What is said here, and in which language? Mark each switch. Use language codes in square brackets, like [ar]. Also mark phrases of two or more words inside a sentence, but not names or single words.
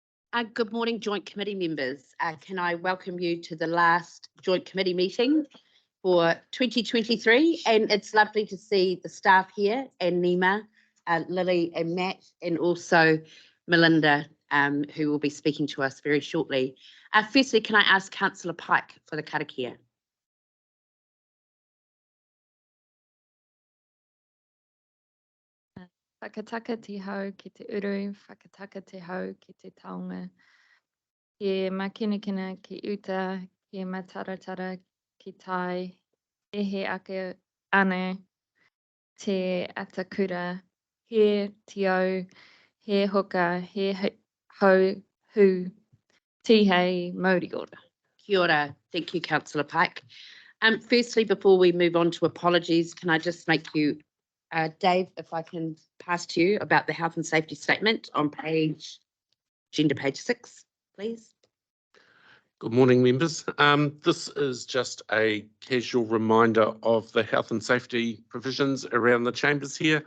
[en] Good morning, Joint Committee members. Can I welcome you to the last Joint Committee meeting for 2023? And it's lovely to see the staff here, and Nima, Lily and Matt, and also Melinda, who will be speaking to us very shortly. Firstly, can I ask Councillor Pike for the Karakia? [mi] Whakataka te hau ki te uru, whakataka te hau ki te taonga. Ke makinakina ki uta, ke mataratara ki tai, e he ake ana te atakura, he tio, he hoka, he hau hu, ti hei mauri ora. Kia ora. [en] Thank you, Councillor Pike. Firstly, before we move on to apologies, can I just make you, Dave, if I can pass to you about the health and safety statement on agenda page 6, please. Good morning, members. This is just a casual reminder of the health and safety provisions around the chambers here.